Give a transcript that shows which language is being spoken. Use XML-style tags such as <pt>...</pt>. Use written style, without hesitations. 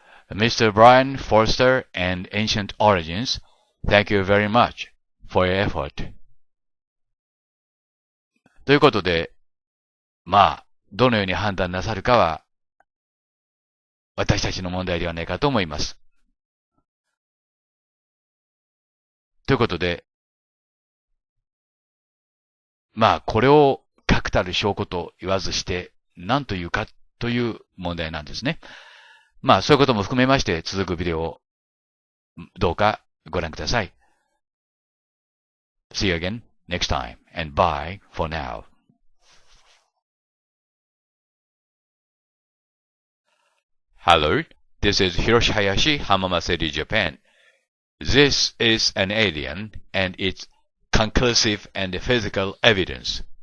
<en>Mr. Brian Forster and Ancient Origins, thank you very much for your effort.</en> <ja>ということで、どのように判断なさるかは、私たちの問題ではないかと思います。ということで、これを確たる証拠と言わずして、何というかという問題なんですね。そういうことも含めまして、続くビデオをどうかご覧ください。</ja> <en>See you again next time, and bye for now. Hello, this is Hiroshi Hayashi, Hayashi Japan. This is an alien, and it's conclusive and physical evidence.</en>